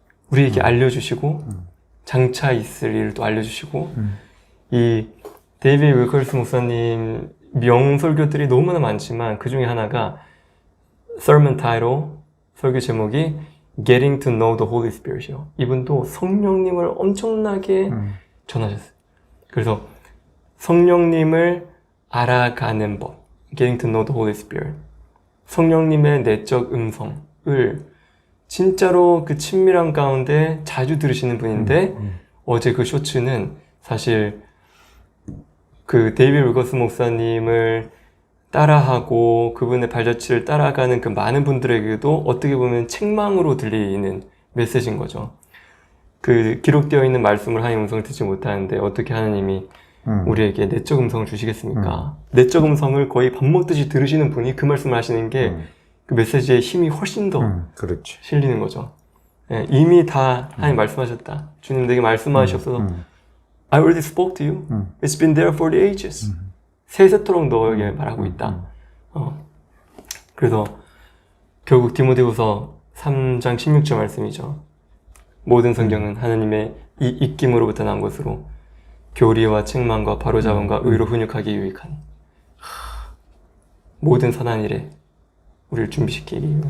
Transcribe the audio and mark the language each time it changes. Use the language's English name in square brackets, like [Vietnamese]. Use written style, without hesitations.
[Korean] 우리에게 알려주시고 장차 있을 일을 또 알려주시고 이 데이비드 윌커스 목사님 명설교들이 너무나 많지만 그 중에 하나가 sermon title, 설교 제목이 Getting to know the Holy Spirit 이요. 이분도 성령님을 엄청나게 전하셨어요. 그래서 성령님을 알아가는 법, Getting to know the Holy Spirit. 성령님의 내적 음성을 진짜로 그 친밀한 가운데 자주 들으시는 분인데 어제 그 쇼츠는 사실 그 데이비드 윌커스 목사님을 따라하고 그분의 발자취를 따라가는 그 많은 분들에게도 어떻게 보면 책망으로 들리는 메시지인 거죠. 그 기록되어 있는 말씀을 하나님 음성을 듣지 못하는데 어떻게 하나님이 우리에게 내적 음성을 주시겠습니까? 내적 음성을 거의 밥 먹듯이 들으시는 분이 그 말씀을 하시는 게 그 메시지의 힘이 훨씬 더 그렇지. 실리는 거죠. 예, 이미 다 하나님 말씀하셨다. [English] 주님 내게 말씀하셨어서 I already spoke to you. It's been there for the ages. [Korean] 세세토록 너에게 말하고 있다. 그래서 결국 디모데후서 3장 16절 말씀이죠. 모든 성경은 하나님의 이 입김으로부터 난 것으로 교리와 책망과 바로잡음과 의로 훈육하기 유익하니 모든 선한 일에 우리를 준비시키기.